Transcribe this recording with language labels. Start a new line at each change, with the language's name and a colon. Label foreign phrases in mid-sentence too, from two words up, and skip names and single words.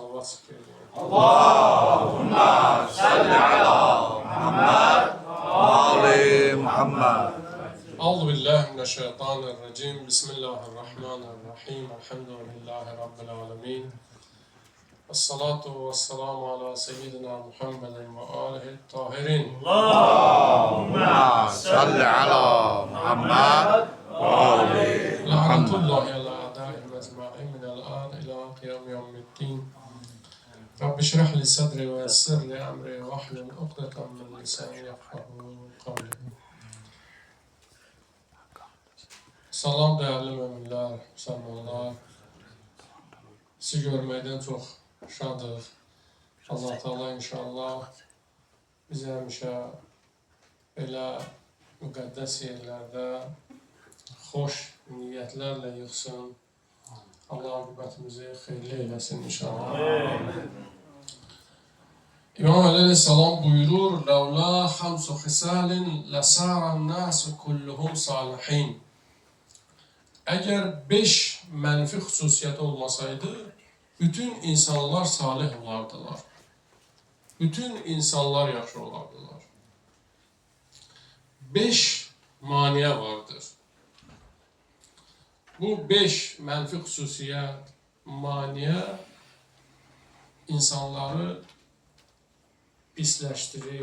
Turkish: salavat sıkıyordum.
Arabic: اللهم صل على محمد آل محمد. أعوذ بالله من الشيطان الرجيم. بسم الله الرحمن الرحيم. الحمد لله رب العالمين. الصلاة والسلام على سيدنا محمد وآله الطاهرين. اللهم صل على محمد آل لعنة الله على أعدائهم أجمعين من الآن إلى قيام يوم الدين. رب اشرح لي صدري ويسر لي أمري واحلل عقدة من لساني يفقهوا قولي.
Turkish: Salam değerli müminler, müslümanlar.
Azerbaijani: Sizi görməkdən çox şadıq. Allah Teala inşallah bizi həmişə belə müqəddəs yerlərdə xoş niyyətlərlə yığsın. Allah aqibətimizi xeyirli eyləsin inşallah. İmam Aleyhisselam buyurur:
Arabic: "لولا خمس خصال لصار الناس كلهم صالحين."
Azerbaijani: Əgər 5 mənfi xüsusiyyət olmasaydı, bütün insanlar salih olardılar. Bütün insanlar yaxşı olardılar. 5 maniyə vardır. Bu 5 mənfi xüsusiyyət, maniyə insanları pisləşdirir.